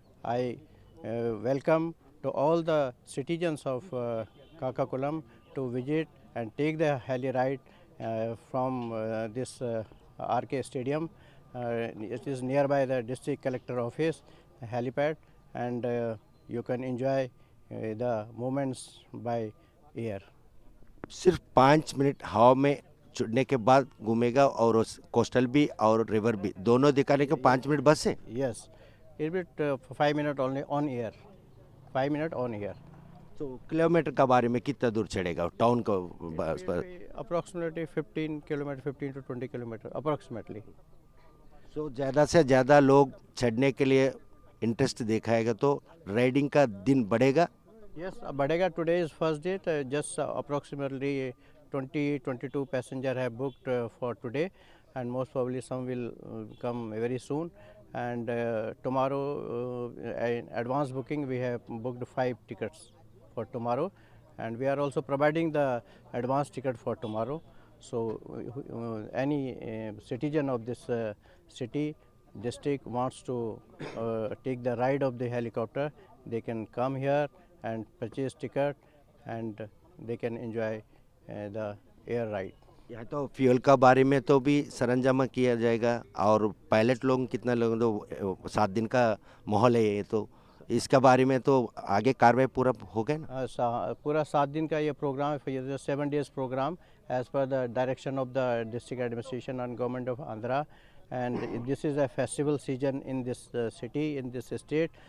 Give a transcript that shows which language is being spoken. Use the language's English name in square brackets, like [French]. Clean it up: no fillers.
[English] I welcome to all the citizens of Kakakulam to visit and take the heli ride from this RK Stadium. It is nearby the district collector office helipad, and you can enjoy the moments by air. [Hindi] सिर्फ 5 minute हवा में चढ़ने के बाद घूमेगा और coastal भी और रिवर भी दोनों दिखाने के 5 मिनट बस है. [English] Yes, it will be 5 minutes only on air. 5 minutes on air. [Hindi] तो किलोमीटर का बारे में कितना दूर चढ़ेगा टाउन को? [English] Approximately 15 kilometer, 15 to 20 kilometer approximately. [Hindi] सो ज़्यादा से ज़्यादा लोग चढ़ने के लिए इंटरेस्ट दिखाएगा तो राइडिंग का दिन बढ़ेगा. [English] Yes, [Hindi] बढ़ेगा. [English] Today is first day. Just approximately 22 passenger have booked for today, and most probably some will come very soon. And tomorrow in advance booking we have booked 5 tickets for tomorrow, and we are also providing the advance ticket for tomorrow. So any citizen of this city district wants to take the ride of the helicopter, they can come here and purchase ticket, and they can enjoy the air ride. [Hindi] यहाँ तो fuel का बारे में तो भी सरंजामा किया जाएगा, और पायलट लोग कितना लोग तो 7 दिन का माहौल है ये, तो इसका बारे में तो आगे कार्रवाई पूरा हो गया ना? पूरा 7 दिन का ये प्रोग्राम है. [English] 7 days program as per the direction of the district administration and government of Andhra. And this is a festival season in this city, in this state.